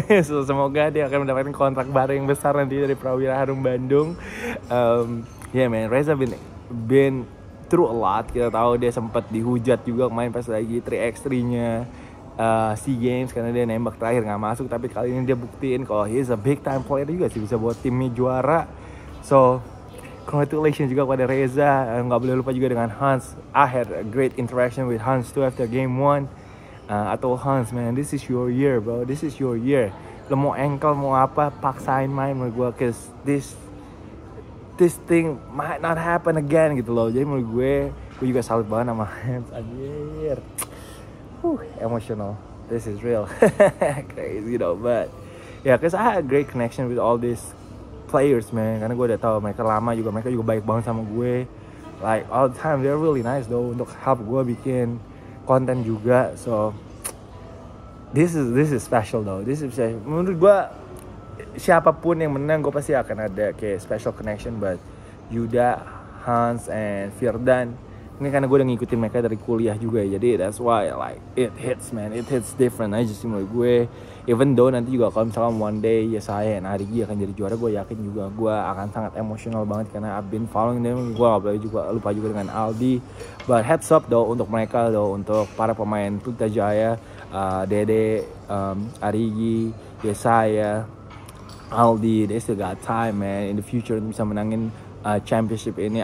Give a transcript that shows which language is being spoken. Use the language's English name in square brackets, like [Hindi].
[Indonesian] So semoga dia akan mendapatkan kontrak baru yang besar nanti dari Prawira Harum Bandung. [English] Yeah man, Reza been through a lot. [Indonesian] Kita tahu dia sempat dihujat juga main pas lagi 3x3-nya SEA Games karena dia nembak terakhir nggak masuk. Tapi kali ini dia buktiin kalau [English] he is a big time player [Indonesian] juga sih, bisa buat timnya juara. So congratulations juga kepada Reza. Nggak boleh lupa juga dengan Hans. [English] I had a great interaction with Hans too after game 1. I told Hans, man, this is your year, bro. This is your year. [Indonesian] Lo mau ankle, mau apa, paksain main menurut gue. [English] Cause this thing might not happen again [Indonesian] gitu loh. Jadi menurut gue juga salut banget sama Hans. Anjir. [English] Emotional. This is real. Crazy though, but yeah, cause I had a great connection with all these players, man. [Indonesian] Karena gue udah tahu mereka lama juga, mereka juga baik banget sama gue. [English] Like all the time, they're really nice though [Indonesian] untuk help gue bikin konten juga. [English] So this is special though. This is special. [Indonesian] Menurut gue siapapun yang menang, gue pasti akan ada kayak special connection. But Yuda, Hans, and Firdan, ini karena gue udah ngikutin mereka dari kuliah juga ya. [English] Jadi that's why like it hits, man. It hits different [Indonesian] aja sih menurut gue. Even though nanti juga kalau misalkan one day ya saya dan Arigi akan jadi juara, gue yakin juga gue akan sangat emosional banget karena [English] I've been following them. [Indonesian] Gue gak boleh juga lupa juga dengan Aldi. [English] But heads up though [Indonesian] untuk mereka though, untuk para pemain Pelita Jaya, Dede, Arigi, Yesaya, Aldi, [English] they still got time, man, in the future [Indonesian] untuk bisa menangin championship ini.